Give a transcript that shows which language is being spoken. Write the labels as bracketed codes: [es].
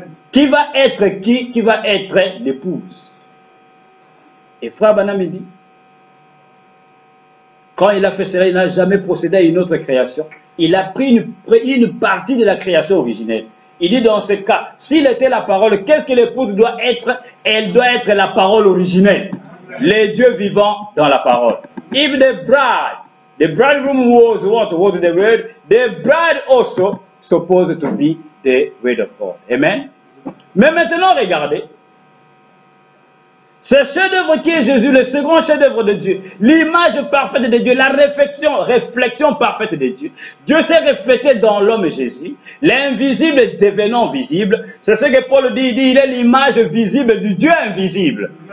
[fr] Qui va être qui? Qui va être l'épouse. Et Frère Branham me dit, quand il a fait cela, il n'a jamais procédé à une autre création. Il a pris une partie de la création originelle. Il dit dans ce cas, s'il était la parole, qu'est-ce que l'épouse doit être? Elle doit être la parole originelle. Les dieux vivants dans la parole. [en] If the bridegroom was what? Was the word? The bride also supposed to be the word of God. [fr] Amen. Mais maintenant, regardez. Ce chef-d'œuvre qui est Jésus, le second chef-d'œuvre de Dieu, l'image parfaite de Dieu, la réflexion parfaite de Dieu. Dieu s'est reflété dans l'homme Jésus, l'invisible devenant visible. C'est ce que Paul dit, il est l'image visible du Dieu invisible.